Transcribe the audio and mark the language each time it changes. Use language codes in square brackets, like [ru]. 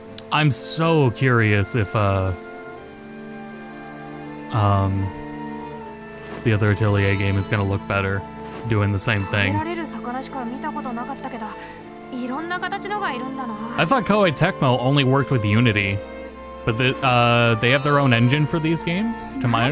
[en] I'm so curious if the other Atelier game is gonna look better doing the same [ja] 食べ [en] thing. [ja] られる魚しか見たことなかったけど、いろんな形のがいるんだな。 [en] I thought Koei Tecmo only worked with Unity, but they have their own engine for these games, to my